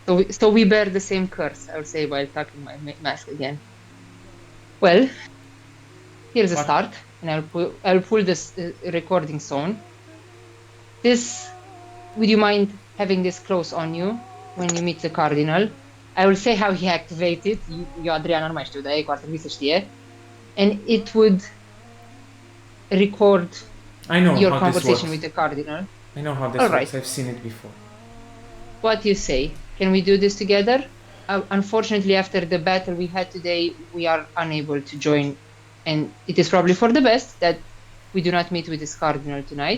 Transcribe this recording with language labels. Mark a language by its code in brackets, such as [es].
[en] So we bear the same curse, I would say, while tucking my mask again. Well, here's a start, and I'll pull this recording zone. Would you mind having this close on you when you meet the Cardinal? I will say how he activated. [ro] Eu, Adriana, nu mai știu, dar e că ar trebui să știe. [en] And it would record your conversation with the Cardinal. I know how this works. I've seen it before. What do you say? Can we do this together? Unfortunately, after the battle we had today, we are unable to join, and it is probably for the best that we do not meet with this Cardinal tonight.